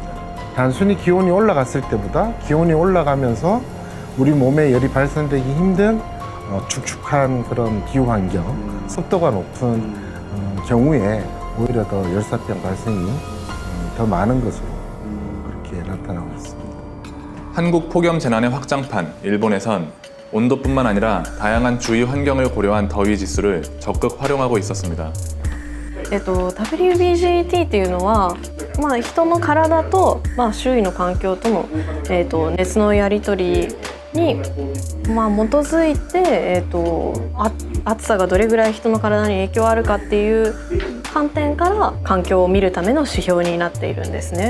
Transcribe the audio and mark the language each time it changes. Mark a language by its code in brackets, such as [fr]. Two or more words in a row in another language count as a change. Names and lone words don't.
[ko] 단순히 기온이 올라갔을 때보다 기온이 올라가면서 우리 몸에 열이 발생되기 힘든 축축한 그런 기후 환경, 습도가 높은 경우에 오히려 더 열사병 발생이 더 많은 것으로 그렇게 나타나고 있습니다. 한국 폭염 재난의 확장판, 일본에선 온도뿐만 아니라 다양한 주위 환경을 고려한 더위 지수를 적극 활용하고 있었습니다. [ja] WBGT っていうのは、人の体と、周囲の環境との、熱のやり取りに、基づいて、暑さがどれぐらい人の体に影響あるかっていう観点から環境を見るための指標になっているんですね。